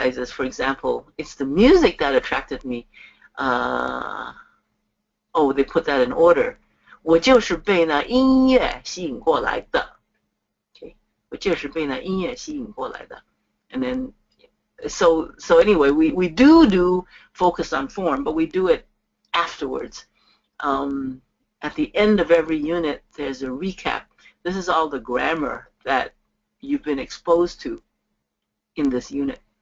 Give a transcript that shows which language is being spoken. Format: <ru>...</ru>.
<en>For example, it's the music that attracted me. Oh, they put that in order.</en> <zh>我就是被那音乐吸引过来的。Okay, 我就是被那音乐吸引过来的。</zh> <en>And then, so anyway, we do focus on form, but we do it afterwards. At the end of every unit, there's a recap. This is all the grammar that you've been exposed to in this unit.</en>